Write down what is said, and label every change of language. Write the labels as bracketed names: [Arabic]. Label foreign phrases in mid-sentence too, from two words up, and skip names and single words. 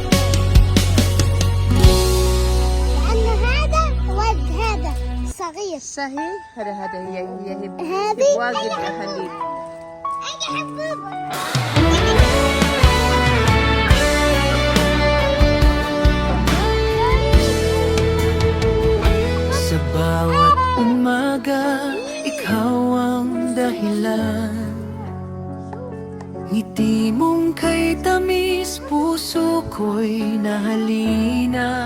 [Arabic] لأن هذا ود هذا صغير. صحيح، هذا هي هذه واجد حليب. أي حبوب. [Filipino] Sa bawat umaga, ikaw ang dahilan. Ngiti mong kay tamis, puso ko'y nahalina.